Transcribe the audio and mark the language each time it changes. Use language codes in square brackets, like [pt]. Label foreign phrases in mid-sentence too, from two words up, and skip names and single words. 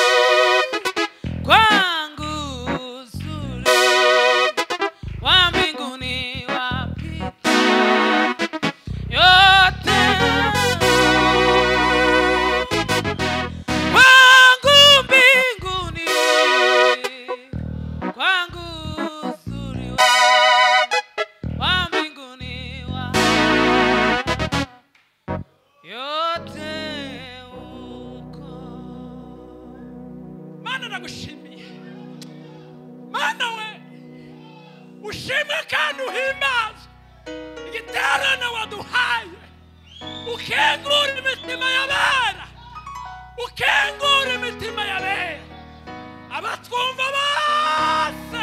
[sw] kwangu uzuri wa mbinguni wapita yote, kwangu mbinguni kwangu uzuri wa mbinguni yote uko. [rn] Mana nagushimiye, Mana we ushimwe kandi uhimbaze igiterane waduhaye, ukengura imitima y'abera, ukengura imitima y'abera, abatwumva bose.